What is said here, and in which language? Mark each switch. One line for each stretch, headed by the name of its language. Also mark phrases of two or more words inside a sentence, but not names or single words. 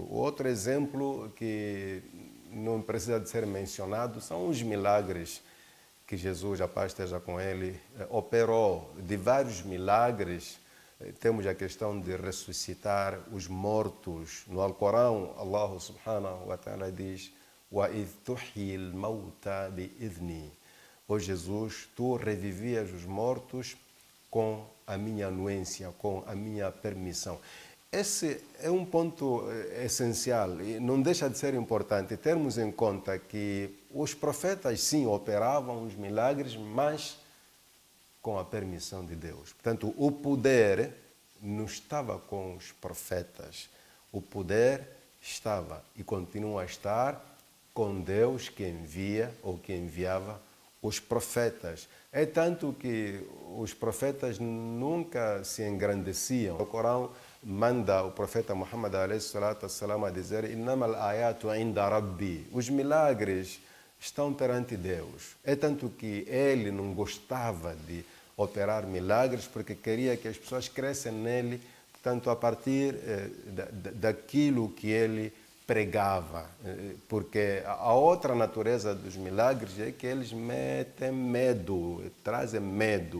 Portuguese: Outro exemplo que não precisa de ser mencionado são os milagres que Jesus, a paz esteja com ele, operou. De vários milagres, temos a questão de ressuscitar os mortos. No Alcorão,
Arabic: الله سبحانه وتعالى diz: وَإِذْ تُحْيِي الْمَوْتَى بِإِذْنِي.
Portuguese: Ó Jesus, tu revivias os mortos com a minha anuência, com a minha permissão. Esse é um ponto essencial e não deixa de ser importante termos em conta que os profetas, sim, operavam os milagres, mas com a permissão de Deus. Portanto, o poder não estava com os profetas. O poder estava e continua a estar com Deus que envia ou que enviava os profetas. É tanto que os profetas nunca se engrandeciam. O Corão manda o profeta Muhammad a dizer:
Arabic: "إنما الآيات عند ربي."
Portuguese: Os milagres estão perante Deus. É tanto que ele não gostava de operar milagres porque queria que as pessoas crescem nele, portanto, a partir daquilo que ele pregava, porque a outra natureza dos milagres é que eles metem medo, trazem medo.